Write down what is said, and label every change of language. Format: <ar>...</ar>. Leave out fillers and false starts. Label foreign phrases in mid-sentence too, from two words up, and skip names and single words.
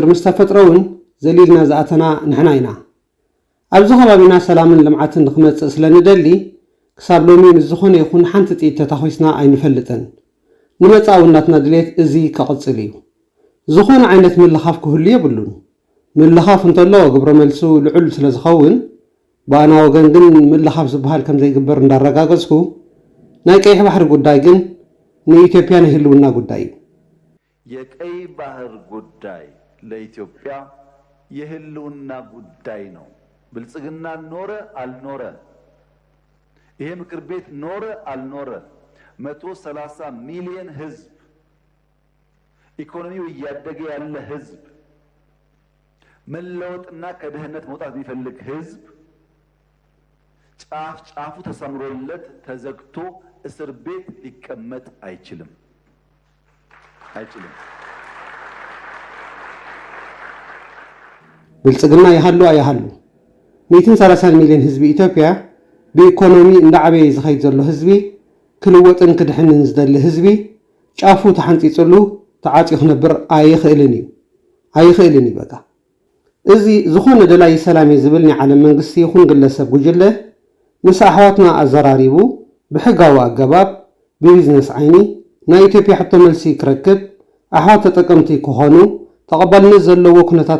<ti>ምስ ተፈጥረ እውን ዘሊልና ዝኣተና ንሕና ኢና። ኣብዚ ከባቢና ሰላምን ልምዓትን ንክመፅእ ስለንደሊ ክሳብ ሎሚ ምስ ዝኾነ ይኹን ሓንቲ ጥኢት ተታኺስና ኣይንፈልጥን። ንመፃውናትና ድሌት እዚ ከቕፅል እዩ። ዝኾነ ዓይነት ምልኻፍ ክህሉ የብሉን። ምልኻፍ እንተሎ ግብረ መልሱ ልዑል ስለ ዝኸውን ብኣና ወገን ግን ምልኻፍ ዝበሃል ከም ዘይግበር እንዳረጋገፅኩ ናይ ቀይሕ ባሕሪ ጉዳይ ግን ንኢትዮጵያ ናይ ህልውና ጉዳይ እዩ።</ti> <am>የቀይ ባህር ጉዳይ ለኢትዮጵያ የህልውና ጉዳይ ነው። ብልጽግና ኖረ አልኖረ፣ ይሄ ምክር ቤት ኖረ አልኖረ፣ 130 ሚሊዮን ህዝብ፣ ኢኮኖሚው እያደገ ያለ ህዝብ፣ መለወጥና ከድህነት መውጣት የሚፈልግ ህዝብ ጫፉ ተሰምሮለት ተዘግቶ እስር ቤት ሊቀመጥ አይችልም።</am> <ti>ብልጽግና ይሃሉ ኣይሃሉ 130 ሚሊዮን ህዝቢ ኢትዮጵያ ብኢኮኖሚ እንዳዓበየ ዝኸይድ ዘሎ ህዝቢ ክልወጥን ክድሕንን ዝደሊ ህዝቢ ጫፉ ተሓንፂፅሉ ተዓፂ ክነብር ኣይኽእልን እዩ። በቃ እዚ ዝኾነ ደላይ ሰላም ዝብል ናይ ዓለም መንግስቲ ይኹን ግለሰብ ጉጅለ ምስ ኣሕዋትና ኣዘራሪቡ ብሕጋዊ ኣገባብ ብቢዝነስ ዓይኒ ናይ ኢትዮጵያ ሕቶ መልሲ ክረክብ ኣሕዋት ተጠቀምቲ ክኾኑ ተቐባልነት ዘለዎ ኩነታት</ti>